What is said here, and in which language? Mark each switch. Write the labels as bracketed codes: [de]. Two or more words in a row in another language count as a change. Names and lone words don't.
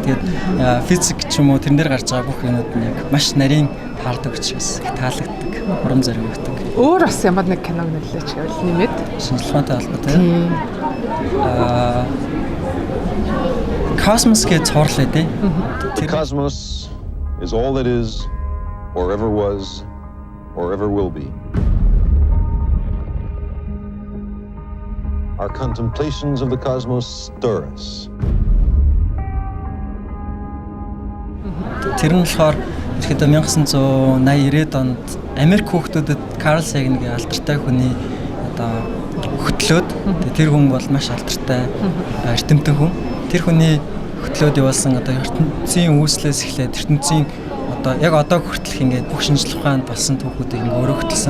[mn] Тэгээд физик ч юм уу тэрэн дээр гарч байгаа бүх юмуд нь яг маш нарийн таардаг учраас таалагддаг, урам зориг өгдөг. Өөр бас ямар нэг киног нөлөөч гэвэл нэмээд шинжилгээтэй холбоотой. Cosmos гэж цуурлаа дээ. [en] Cosmos is all that is or ever was or ever will be. Our contemplations of the cosmos stir us. [mn] Тэр нь болохоор ихэд 1980-90-ад онд Америк хүүхдүүдэд Карл Сагингийн алдартай хүний одоо хөтлөөд тэр хүн бол маш алдартай эрдэмтэн хүн. Тэр хүний хөтлөөд явуулсан одоо ертөнцийн үүслээс эхлээд ертөнцийн одоо яг одоо хүртэлх ингээд бүх шинжлэх ухаанд болсон түүхүүдийг ингээд өргөжлсөн.